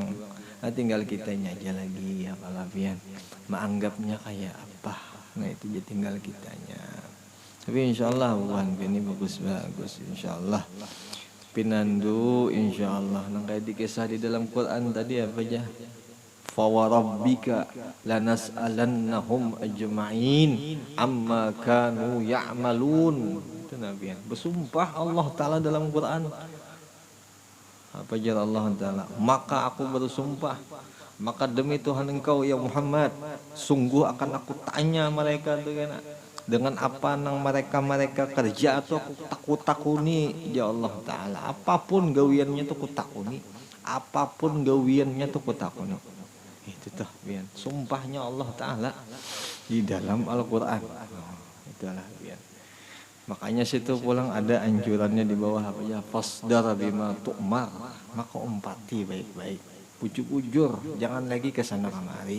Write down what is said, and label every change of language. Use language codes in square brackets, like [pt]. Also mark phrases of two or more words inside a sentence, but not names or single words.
[bjn] Nah, tinggal kitanya aja lagi apa lapian menganggapnya kayak apa. Nah itu jadi tinggal kitanya. Tapi insyaallah bukan ini bagus insyaallah. Pinandu insyaallah nang kayak dikisah di dalam Quran tadi apa aja? [ar] Fa wa rabbika lanas'alannahum ajma'in amma kanu ya'malun. [bjn] Itu nabian. Bersumpah Allah Taala dalam Quran. Apa jar Allah Ta'ala, maka aku bersumpah, maka demi Tuhan engkau ya Muhammad, sungguh akan aku tanya mereka dengan apa nang mereka kerja atau aku takuni ya Allah Ta'ala. Apapun gawiannya tuh aku takuni, apapun gawiannya tuh aku takuni. Itu tuh bian sumpahnya Allah Ta'ala di dalam Al-Quran. Itulah bian. Makanya situ pulang ada anjurannya di bawah apa ya, [ar] fasdar bima tu'mar, [bjn] maka umpati baik-baik, bujur-bujur, jangan lagi ke sana kemari.